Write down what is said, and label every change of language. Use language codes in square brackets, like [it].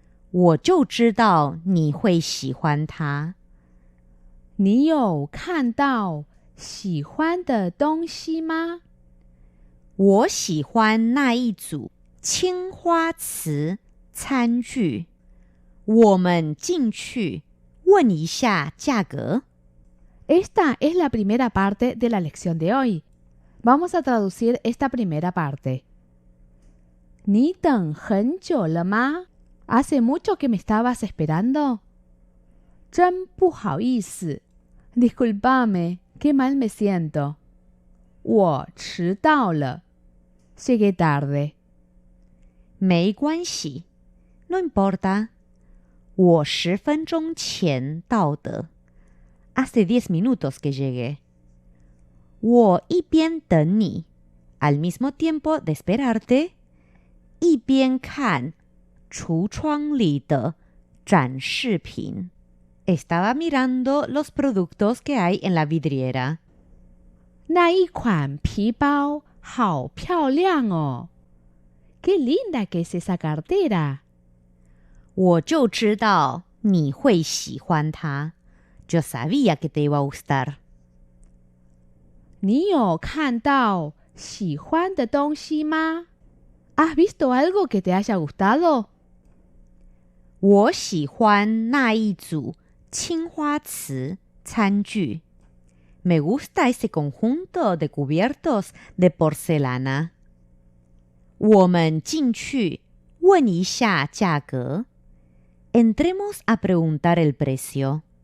[zh] 我就知道你会喜欢它。你有看到喜欢的东西吗？我喜欢那一组青花瓷餐具。我们进去问一下价格。 [es] Esta es la primera parte de la lección de hoy. Vamos a traducir esta primera parte. [zh] 你等很久了吗？ [es] ¿Hace mucho que me estabas esperando? [zh] 真不好意思。 [es] Discúlpame, qué mal me siento. [zh] 我迟到了。 [es] Llegué tarde. [zh] 没关系， [es] no importa. [zh] 我10分钟前到的。 [es] Hace 10 minutos que llegué. [zh] 我一边等你 [es] al mismo tiempo de esperarte, [zh] 一边看橱窗里的展示品。 [es] Estaba mirando los productos que hay en la vidriera. [zh] 那一款皮包好漂亮哦。 [es] Qué linda que es esa cartera. [zh] 我就知道你会喜欢它。 [es] Yo sabía que te iba a gustar. [zh] 你有看到喜欢的东西吗？ [es] ¿Has visto algo que te haya gustado? [zh] 我喜欢那一组青花瓷餐具。 [es] Me gusta ese conjunto de cubiertos de porcelana. [zh] 我们进去问一下价格。 [es] Entremos a preguntar el precio.